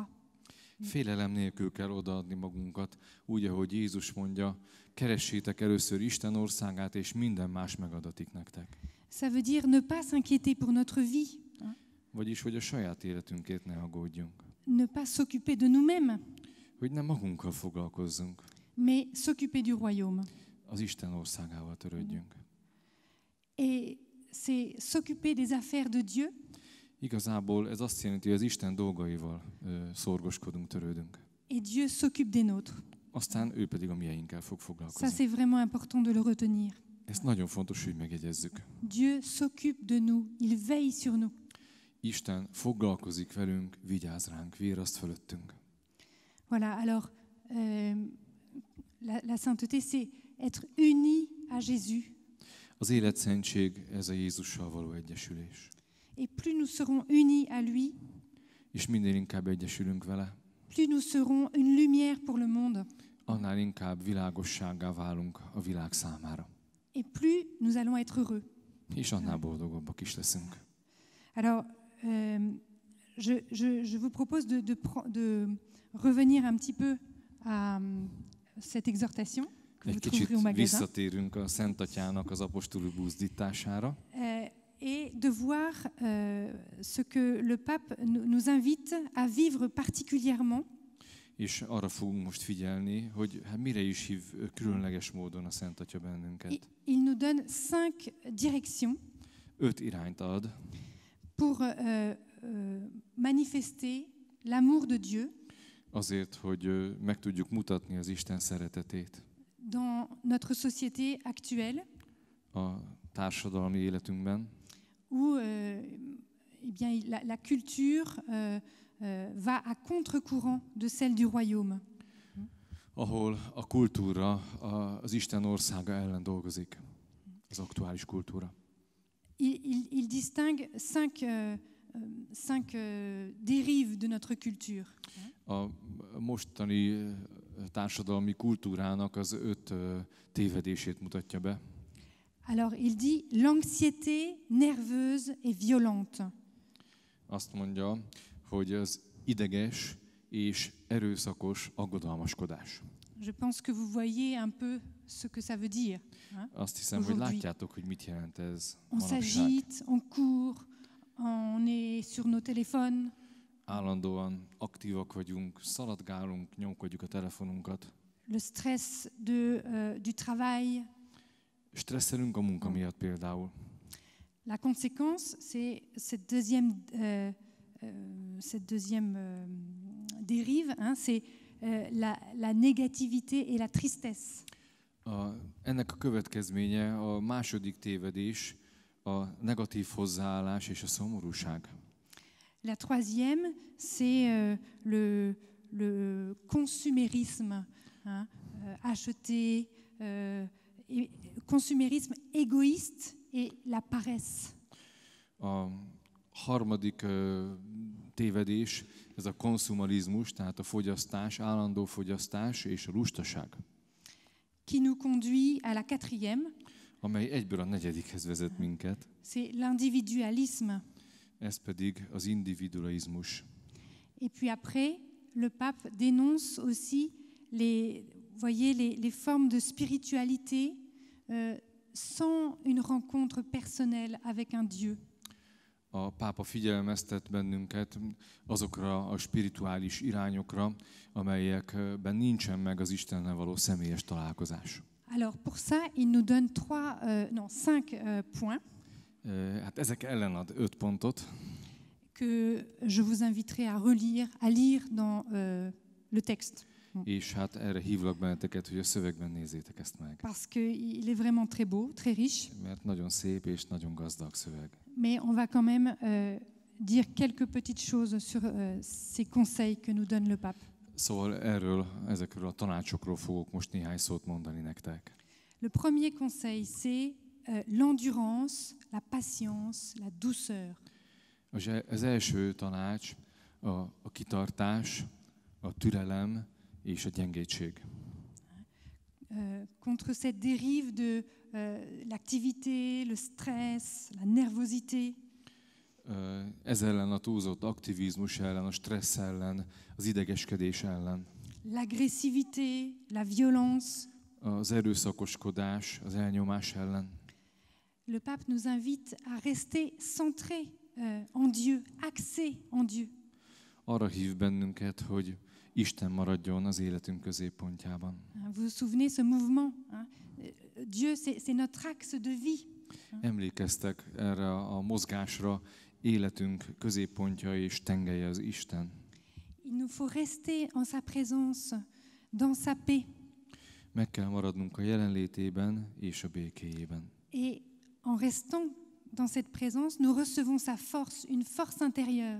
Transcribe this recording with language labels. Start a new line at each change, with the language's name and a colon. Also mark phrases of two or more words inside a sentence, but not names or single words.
Hungarian: Félelem nélkül kell odaadni magunkat, úgy, ahogy Jézus mondja, keressétek először Isten országát, és minden más megadatik nektek.
French: Ça veut dire ne pas s'inquiéter pour notre vie.
Hungarian: Vagyis, hogy a saját életünkért ne aggódjunk.
French: Ne pas s'occuper de nous-mêmes,
Hungarian: Hogy nem magunkkal foglalkozzunk,
French: mais s'occuper du royaume.
Hungarian: az Isten országával törődjünk.
French: Et c'est s'occuper des affaires de Dieu.
Hungarian: Igazából ez azt jelenti, hogy az Isten dolgaival szorgoskodunk, törődünk.
French: Et Dieu s'occupe des nôtres.
Hungarian: Aztán ő pedig a mieinkkel fog
French: Ça,
Hungarian: foglalkozni.
French: c'est vraiment important de le retenir.
Hungarian: Ezt nagyon fontos, hogy megjegyezzük.
French: Dieu s'occupe de nous, il veille sur nous.
Hungarian: Isten foglalkozik velünk, vigyáz ránk, víraszt fölöttünk.
French: Voilà, alors la sainteté, c'est être uni à Jésus.
Hungarian: Az életszentség, ez a Jézussal való egyesülés.
French: Et plus nous serons unis à lui,
Hungarian: És minél inkább egyesülünk vele,
French: plus nous serons une lumière pour le monde.
Hungarian: annál inkább világossággá válunk a világ számára.
French: Et plus nous allons être heureux.
Hungarian: És annál boldogabbak is leszünk.
French: Alors, je vous propose de revenir un petit peu à cette exortation que
Hungarian: Egy
French: vous
Hungarian: kicsit
French: trouverez au magasin
Hungarian: visszatérünk a Szent Atyának az apostoli buzdítására,
French: et de voir ce que le pape nous invite à vivre particulièrement.
Hungarian: és arra fogunk most figyelni, hogy hát mire is hív különleges módon a Szent Atya bennünket.
French: Il nous donne 5 directions
Hungarian: 5 irányt ad,
French: pour manifester l'amour de Dieu
Hungarian: azért, hogy meg tudjuk mutatni az Isten szeretetét
French: dans notre société actuelle,
Hungarian: a társadalmi életünkben,
French: où eh bien, la culture va à contre-courant de celle du royaume.
Hungarian: ahol a kultúra az Isten országa ellen dolgozik, az aktuális kultúra.
French: Il distingue 5 dérives de notre culture.
Hungarian: A mostani társadalmi kultúrának az 5 tévedését mutatja be.
French: Alors, il dit l'anxiété nerveuse et violente.
Hungarian: Azt mondja, hogy az ideges és erőszakos aggodalmaskodás.
French: Je pense que vous voyez un peu ce que ça veut dire. Hein?
Hungarian: Azt hiszem, hogy látjátok, hogy mit jelent ez
French: On
Hungarian: manapság.
French: s'agite, on court, on est sur nos téléphones.
Hungarian: Állandóan aktívak vagyunk, szaladgálunk, nyomkodjuk a telefonunkat.
French: Le stress du travail.
Hungarian: Stresszelünk a munka miatt például.
French: La conséquence, c'est cette deuxième dérive, hein, c'est la négativité et la tristesse.
Hungarian: Ennek a következménye a második tévedés, a negatív hozzáállás és a szomorúság.
French: La troisième, c'est le consumérisme, hein, acheter, consumérisme égoïste et la paresse.
Hungarian: A harmadik tévedés, ez a konszumalizmus, tehát a fogyasztás, állandó fogyasztás és a lustaság.
French: Qui nous conduit à la quatrième.
Hungarian: Amely egyből a negyedikhez vezet minket.
French: C'est l'individualisme.
Hungarian: Ez pedig az individualizmus.
French: Et puis après, le pape dénonce aussi les formes de spiritualité sans une rencontre personnelle avec un Dieu.
Hungarian: A pápa figyelmeztet bennünket azokra a spirituális irányokra, amelyekben nincsen meg az Istennel való személyes találkozás.
French: Alors pour ça, il nous donne 5 points.
Hungarian: Hát ezek ellen ad 5 pontot.
French: Que je vous inviterai à lire dans le texte.
Hungarian: És hát erre hívlak benneteket, hogy a szövegben nézzétek ezt meg.
French: Parce qu'il est vraiment très beau, très riche.
Hungarian: Mert nagyon szép és nagyon gazdag szöveg.
French: Mais on va quand même dire quelques petites choses sur ces conseils que nous donne le pape.
Hungarian: Szóval ezekről a tanácsokról fogok most néhány szót mondani nektek.
French: Le premier conseil, c'est l'endurance, la patience, la douceur.
Hungarian: Az első tanács a kitartás, a türelem és a gyengédség.
French: Contre cette dérive de l'activité, le stress, la nervosité.
Hungarian: Ez ellen a túlzott aktivizmus ellen, a stressz ellen, az idegeskedés ellen.
French: L'agressivité, la violence.
Hungarian: Az erőszakoskodás, az elnyomás ellen.
French: Le pape nous invite à rester centré en Dieu, axé en Dieu.
Hungarian: Arra hív bennünket, hogy Isten maradjon az életünk középpontjában.
French: Vous vous souvenez ce mouvement? Dieu, c'est notre axe de vie.
Hungarian: Emlékeztek erre a mozgásra, életünk középpontja és tengelye az Isten.
French: Il nous faut rester en sa présence, dans sa paix.
Hungarian: Meg kell maradnunk a jelenlétében és a békéjében.
French: Et en restant dans cette présence, nous recevons sa force, une force intérieure.